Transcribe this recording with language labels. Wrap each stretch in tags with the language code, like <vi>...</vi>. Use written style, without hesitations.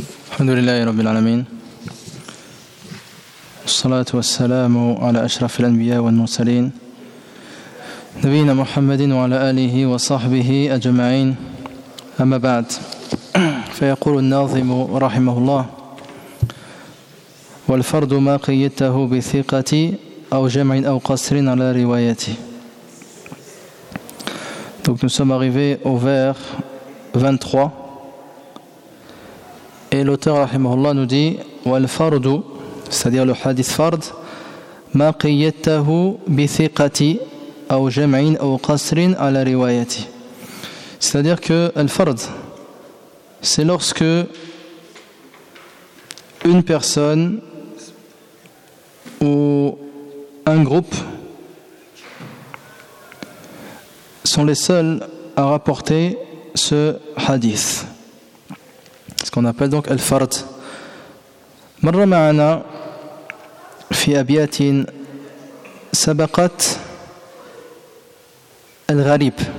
<ar>الحمد لله رب العالمين، الصلاة والسلام على أشرف الأنبياء والمرسلين نبينا محمد وعلى آله وصحبه أجمعين. أما بعد، فيقول الناظم رحمه الله: والفرد ما قيدته بثقة أو جمع أو قصر على روايته.</ar> <fr>Donc nous sommes arrivés au vers 23. Et l'auteur rahimahullah nous dit:</fr> <ar>wal fardu,</ar> <fr>c'est-à-dire le hadith fard,</fr> <ar>ma qayyadtahu bi thiqati aw jam'in aw qasrin ala riwayati.</ar> <fr>C'est-à-dire que al fard, c'est lorsque une personne ou un groupe sont les seuls à rapporter ce hadith. Ce qu'on appelle donc al-fard.</fr> <ar>مر معنا في أبيات سبقت الغريب.</ar>